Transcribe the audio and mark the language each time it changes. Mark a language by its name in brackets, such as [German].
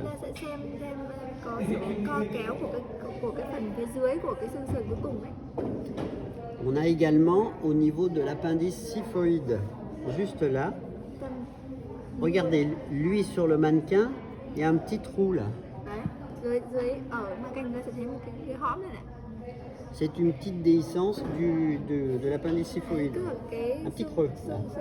[Vietnamese] Chúng ta sẽ xem có sự co kéo của cái phần phía dưới của cái xương sườn cuối cùng ấy. [French] On a également au niveau de l'appendice xiphoïde, juste là. Regardez, lui sur le mannequin, il y a un petit trou là. [Vietnamese] Đấy, dưới ở mặt cạnh chúng ta sẽ thấy một cái hõm này này. [French] C'est une petite déhiscence de l'appendice xiphoïde. Un petit creux là.